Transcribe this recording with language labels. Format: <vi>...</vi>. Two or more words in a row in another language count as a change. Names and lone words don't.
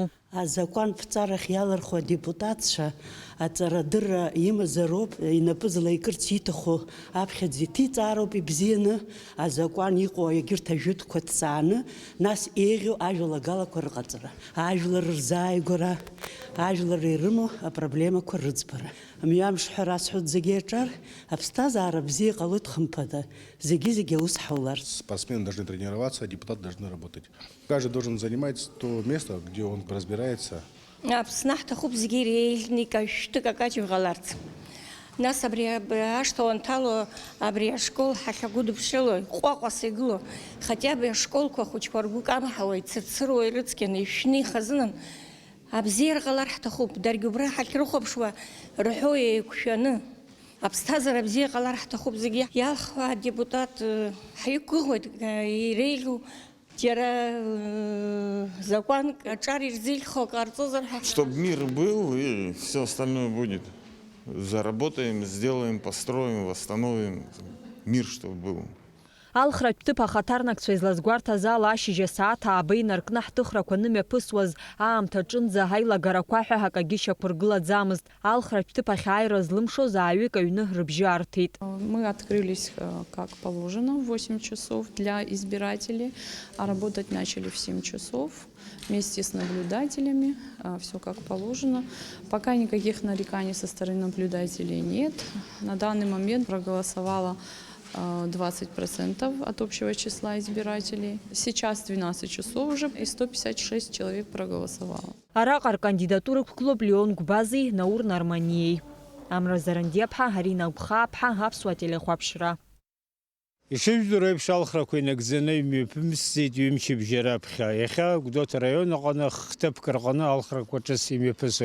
<ab>Азакәанԥҵарахь иалырхуа адепутатцәа аҵарадырра имазароуп, инапы злаикырц ииҭаху аԥхьаӡа иҭиҵаароуп ибзианы, азакәан иҟоу егьырҭ ажәытәқәа ҭҵааны, нас еиӷьу ажәалагалақәа рҟаҵара, ажәлар рзааигәара, ажәлар ирымоу апроблемақәа рыӡбара. Мҩамш ҳәа расҳәоит зегьы иаҿар, аԥсҭазаара бзиа иҟалоит хымԥада, зегьы аус ҳауларц.</ab> <ru>Спортсмены должны тренироваться, а депутаты должны работать. Каждый должен занимать то место, где он разбирается.</ru> <ab>Аԥсны ҳҭахуп зегьы иреиӷьны икашәтык акаҷ иҟаларц. Нас абри ашҭа анҭало абри ашкол ҳахьагәыдыԥшыло, ҟәаҟәаса игыло,</ab> <ru>хотя бы</ru> <ab>ашколқәа хәыҷқәа ргәы камҳауа, ицырцыруа, ирыцқьаны, ишәны, ихазынан, абзиара ҟалар ҳҭахуп, даргьы убра ҳахьрыхәаԥшуа, рҳәо еиқәшәаны. Аԥсҭазаара бзиа ҟалар ҳҭахуп зегьы. Иалху адепутат ҳиқәгәыӷуеит иреиӷьу џьара законк аҿар ирзеиӷьхо ҟарҵозар ҳәа.</ab> <ru>Чтобы мир был и все остальное будет. Заработаем, сделаем, построим, восстановим мир, чтобы был.</ru> <ab>Алхратә ҭыԥ ахаҭарнакцәа излазгәарҭаз ала ашьыжь асааҭ ааба инаркны ҳҭыхрақәа нымҩаԥысуаз аамҭа аҿынӡа ҳаилагарақәа ҳәа акагьы шьақәыргылаӡамызт. Алхратә ҭыԥ ахь ааира злымшоз ааҩык аҩны рыбжьы аарҭеит.</ab> <ru>Мы открылись как положено в 8 часов для избирателей, а работать начали в 7 часов вместе с наблюдателями, все как положено. Пока никаких нареканий со стороны наблюдателей нет. На данный момент проголосовало 20% от общего числа избирателей. Сейчас 12 часов уже, и 156 человек проголосовало.</ru> <ab>Араҟа ркандидатурақәа қәлоуп Леон Гәбазеи, Наур Нарманиеи. Амра Зарандиаԥҳа, Ҳарина Гәхааԥҳа, Аԥсуа телехәаԥшра. Ишыжәдыруа еиԥш алхрақәа инагӡаны имҩаԥымсӡеит ҩымчыбжьа раԥхьа. Иахьа Гәдоуҭа араион аҟны хҭыԥк рҟны алхрақәа ҿыц имҩаԥысуеит.</ab>